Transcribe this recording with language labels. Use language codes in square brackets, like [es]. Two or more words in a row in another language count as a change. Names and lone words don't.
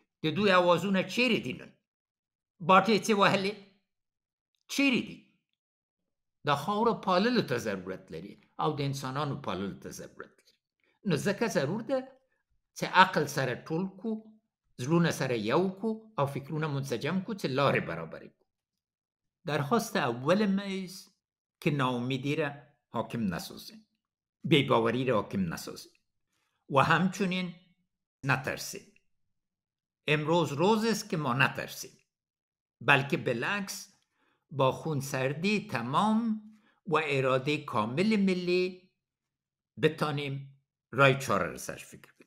[ps] د دوی اوازونه چیرې دي نن؟ باټې چې وهلې چیرې دي؟ د خاورو پاللو ته ضرورت لري او د انسانانو پاللو ته ضرورت لري. نو ځکه ضرور ده چې عقل سره ټول کو، زړونه سره یو کو او فکرونه منسجم کو چې لارې برابرې کو. [fa] درخواست اول میز که ناامیدی را حاکم نسازیم، بی‌باوری را حاکم نسازیم و همچنین نترسیم. امروز روز است که ما نترسیم، بلکه بالعکس با خونسردی تمام و اراده کامل ملی بتانیم رای چاره رسش فکر کنیم.